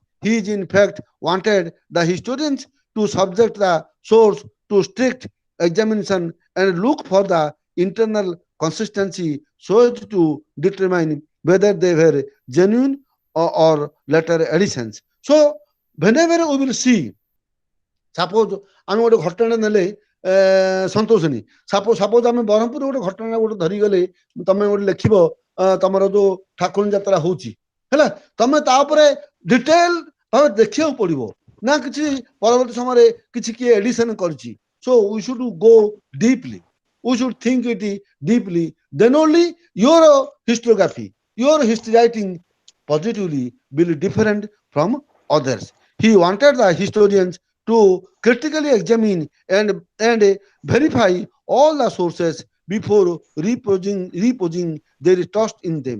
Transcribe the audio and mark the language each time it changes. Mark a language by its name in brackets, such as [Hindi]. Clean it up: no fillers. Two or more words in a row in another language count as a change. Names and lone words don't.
[English] He is in fact wanted the historians to subject the source to strict examination and look for the internal consistency so as to determine whether they were genuine or later additions. So whenever we will see, suppose [Odia] ଆମେ ଗୋଟେ ଘଟଣା ନେଲେ ସନ୍ତୋଷିନୀ, suppose ଆମେ ବ୍ରହ୍ମପୁର ଗୋଟେ ଘଟଣା ଗୋଟେ ଧରିଗଲେ, ତମେ ଗୋଟେ ଲେଖିବ ତମର ଯୋଉ ଠାକୁରାଣୀ ଯାତ୍ରା ହଉଛି ହେଲା, ତମେ ତା ଉପରେ ଡିଟେଲ ଭାବେ ଦେଖିବାକୁ ପଡିବ ନା କିଛି ପରବର୍ତ୍ତୀ ସମୟରେ କିଛି କିଏ ଏଡିସନ କରିଛି. [English] So we should go deeply, we should think it deeply, then only your historiography, your history writing positively will be different from others. He wanted the historians to critically examine and verify all the sources before reposing their trust in them.